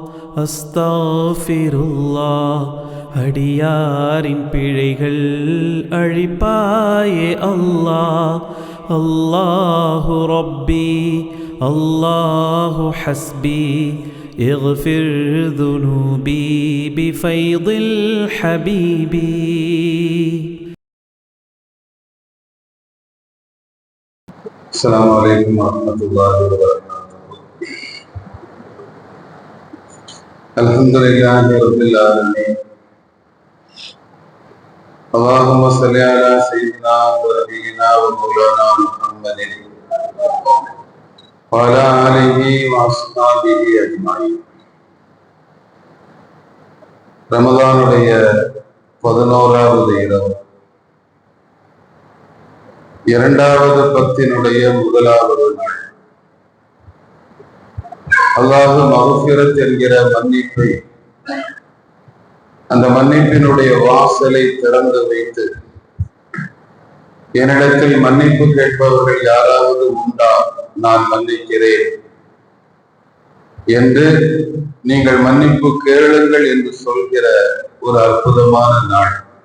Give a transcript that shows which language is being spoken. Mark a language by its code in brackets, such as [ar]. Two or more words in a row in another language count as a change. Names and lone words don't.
[ta] அஸ்தக்ஃபிருல்லாஹ். அடியாரின் பிழைகள் அழிப்பாயே அல்லாஹ். [ar] الله ربي الله حسبي اغفر ذنوبي بفيض الحبيب. السلام عليكم ورحمة الله وبركاته. الحمد لله رب العالمين. اللهم صل على سيدنا ونبينا ومولانا محمد وعلى آله وأصحابه أجمعين. [ta] ரமதானுடைய 11வது இரவு, இரண்டாவது பத்தினுடைய முதலாவது நாள். அல்லாஹ் மக்ஃபிரத் என்கிற மன்னிப்பை, அந்த மன்னிப்பினுடைய வாசலை திறந்து வைத்து, என்னிடத்தில் மன்னிப்பு கேட்பவர்கள் யாராவது உண்டா, நான் மன்னிக்கிறேன் என்று நீங்கள் மன்னிப்பு கேளுங்கள் என்று சொல்கிற ஒரு அற்புதமான நாள்.